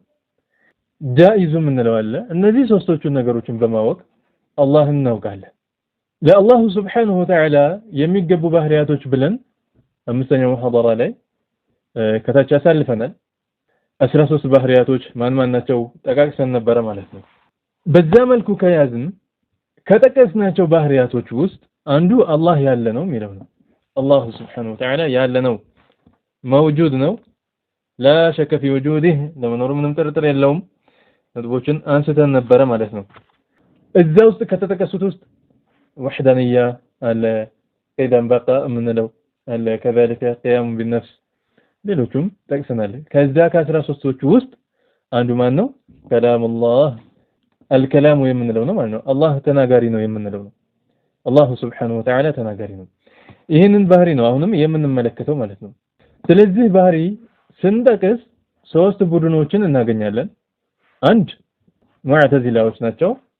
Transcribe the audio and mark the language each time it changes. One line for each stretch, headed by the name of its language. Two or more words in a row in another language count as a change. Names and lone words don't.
Amharic: ጃኢዙ ምንለው አለ። እነዚህ ሶስቶቹን ነገሮችን በማወቅ አላህን እናውቃለን።
Arabic: لله سبحانه وتعالى
Amharic: የሚገቡ ባህሪያቶች ብለን አምስተኛው ሙሐደራ ላይ ከታች አሳልፈናል። 13 ባህሪያቶች ማን ናቸው ጠቃቅሰን ነበረ ማለት ነው። በዛ መልኩ ከያዝን ከጠቀስናቸው ባህሪያቶች ውስጥ አንዱ አላህ ያለ ነው የሚለው ነው።
Arabic: الله سبحانه وتعالى
Amharic: ያለ ነው موجود ነው
Arabic: لا شك في وجوده
Amharic: ለመኖሩ ምንም ጥርጥር የለውም። ነጥቦችን አንስተን ነበረ ማለት ነው። እዛ ውስጥ ከተጠቀሱት ውስጥ ወህዳንያ አለ፣ ቀይዳን በቃ ምንለው አለ፣
Arabic: كذلك قيام بالنفس
Amharic: ሌሎችም ጠቅሰናል። ከዛ ከ13ቶቹ ውስጥ አንዱ ማን ነው? ከላሙላህ الكلام የምንለው ነው ማለት ነው። አላህ ተናጋሪ ነው የምንለው ነው።
Arabic: الله سبحانه وتعالى
Amharic: ተናጋሪ ነው። ይሄንን ባህሪ ነው አሁንም የምንመለከተው ማለት ነው። ስለዚህ ባህሪ ስንጠቅስ ሶስት ቡድኖችን እናገኛለን። አንድ ሙዕተዚላዎች ናቸው